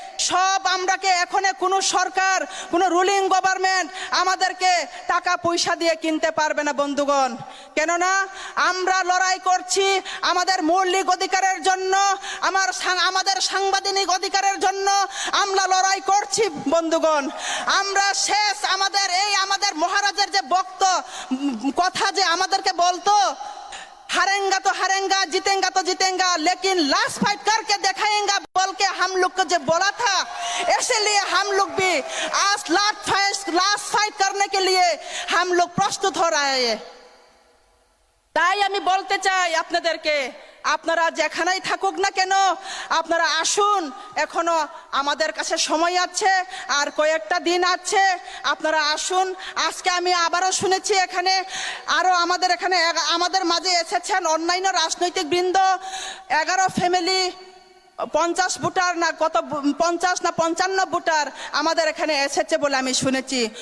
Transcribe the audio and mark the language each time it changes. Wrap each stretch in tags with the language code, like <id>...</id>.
<bn>সব আমরাকে এখন কোনো সরকার কোনো রুলিং গভর্নমেন্ট আমাদেরকে টাকা পয়সা দিয়ে কিনতে পারবে না বন্ধুগণ কেননা আমরা লড়াই করছি আমাদের মৌলিক অধিকারের জন্য আমাদের সাংবিধানিক অধিকারের জন্য আমরা লড়াই করছি বন্ধুগণ আমরা শেষ আমাদের মহারাজের যে কথা যে আমাদেরকে বলতো</bn> <hi>हारेंगा तो हारेंगा, जीतेंगा तो जीतेंगा, लेकिन लास्ट फाइट करके दिखाएंगा बोल के हम लोग को जो बोला था, इसलिए हम लोग भी आज लास्ट फाइट करने के लिए हम लोग प्रस्तुत हो रहे हैं।</hi> <bn>তাই আমি বলতে চাই আপনাদেরকে, আপনারা যেখানেই থাকুক না কেন আপনারা আসুন, এখনো আমাদের কাছে সময় আছে, আর কয়েকটা দিন আছে, আপনারা আসুন। আজকে আমি আবারও শুনেছি এখানে আরো আমাদের মাঝে এসেছেন অন্যান্য রাজনৈতিক বৃন্দ, 11 ফ্যামিলি 50 ভোটার না কত 50 না 55 ভোটার আমাদের এখানে এসেছে বলে আমি শুনেছি।</bn>